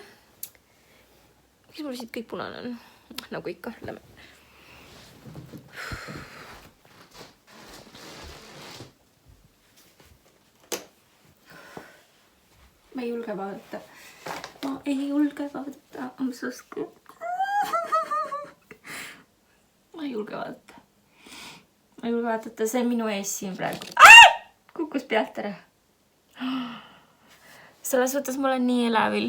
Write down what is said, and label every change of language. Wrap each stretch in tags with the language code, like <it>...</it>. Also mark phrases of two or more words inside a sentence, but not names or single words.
<et>Miks mul siit kõik punane on? Nagu ikka, lähme. Ma ei julge vaadata. Ma ei julge vaadata.</et> <en>I'm so scared.</en> <et>Ma ei julge vaadata. Ma ei julge vaadata. See on minu ees siin praegu. Kukkus pealt ära. Selles suhtes ma olen nii elevil.</et>